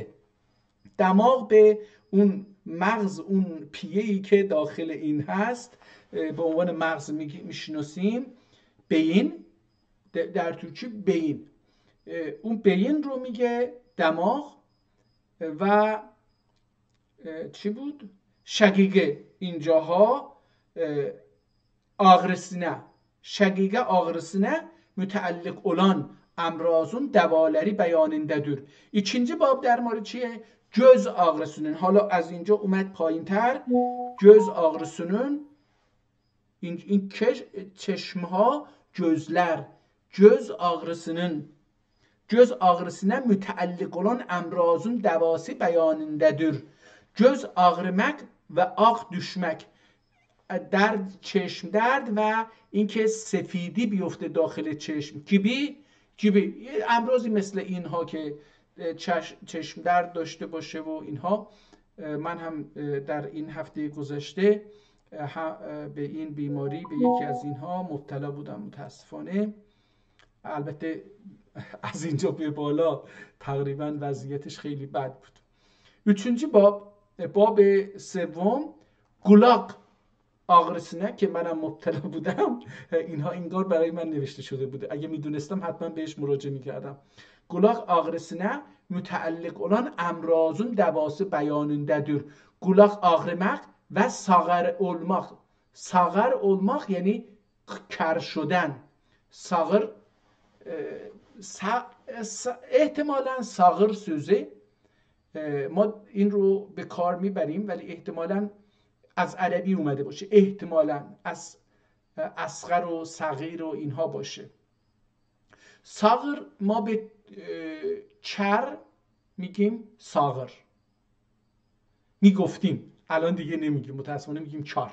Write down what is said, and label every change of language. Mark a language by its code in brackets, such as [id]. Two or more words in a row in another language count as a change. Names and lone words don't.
[fa] دماغ به اون مغز، اون پیه‌ای که داخل این هست به عنوان مغز میشناسیم. beyin در ترکی beyin، اون beyin رو میگه دماغ. و چی بود؟ شقیقه اینجاها [az] ağrısına، şaqiqə ağrısına mütəalliq olan əmrazun dəvaləri bəyanındadır. İkinci bab [fa] در مورد چیه؟ [az] göz ağrısının. [fa] حالا از اینجا اومد پایین‌تر. [az] göz ağrısının، [fa] این چشمها، [az] gözler، göz ağrısına mütəalliq olan əmrazun dəvası bəyanındadır. göz ağrımak و ağ düşmek، [fa] درد، چشم درد و اینکه سفیدی بیفته داخل چشم. کیبی امراضی مثل اینها که چشم درد داشته باشه و اینها. من هم در این هفته گذشته به این بیماری، به یکی از اینها مبتلا بودم متاسفانه. البته از اینجا به بالا تقریبا وضعیتش خیلی بد بود. üçüncü باب سوم [az] qulaq ağrısına [fa] که منم مبتلا بودم، اینها انگار برای من نوشته شده بوده، اگه میدونستم حتما بهش مراجعه میکردم. [az] گولاق ağrısına müteallik olan emrazun davası beyanındadır. Gulak ağrımak ve sağır olmak. Sağır olmak yani [fa] کر شدن. Sağır احتمالاً [az] sağır sözü [fa] ما این رو به کار میبریم ولی احتمالاً از عربی اومده باشه، احتمالاً از اصغر و صغیر و اینها باشه. صغر ما به چر میگیم صغر، میگفتیم، الان دیگه نمیگیم، متاسفانه میگیم چار.